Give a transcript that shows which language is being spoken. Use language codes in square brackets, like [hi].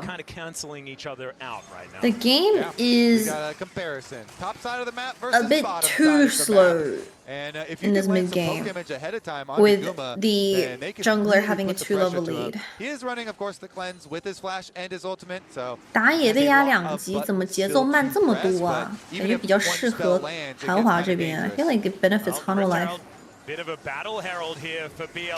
[en] Kind of canceling each other out right now. The game is a comparison. Top side of the map versus a bit too slow in this mid game, with the jungler having a 2-level lead. He is running, of course, the cleanse with his flash and his ultimate. So [zh] 打野被压2级，怎么节奏慢这么多啊？感觉比较适合韩华这边。 [en] I feel like it benefits Hanwha Life. Bit of a battle herald here for BLG.